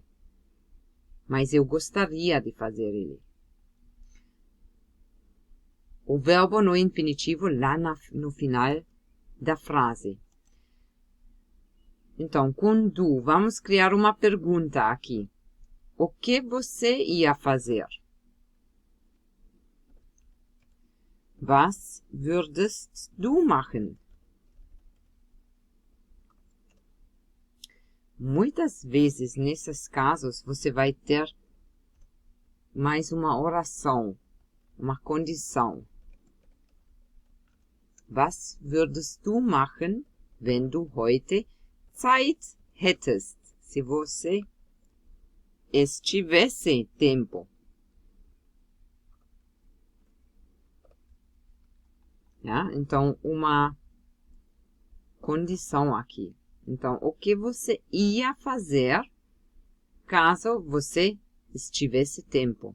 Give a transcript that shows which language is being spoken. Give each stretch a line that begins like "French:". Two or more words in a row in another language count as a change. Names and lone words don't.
Portuguese: Mas eu gostaria de fazer ele. O verbo no infinitivo lá no final da frase. Então, com du, vamos criar uma pergunta aqui. O que você ia fazer?
German: Was würdest du machen?
Portuguese: Muitas vezes, nesses casos, você vai ter mais uma oração, uma condição.
German: Was würdest du machen, wenn du heute Zeit hättest?
Portuguese: Se você estivesse tempo. Então, uma condição aqui. Então, o que você ia fazer caso você estivesse tempo?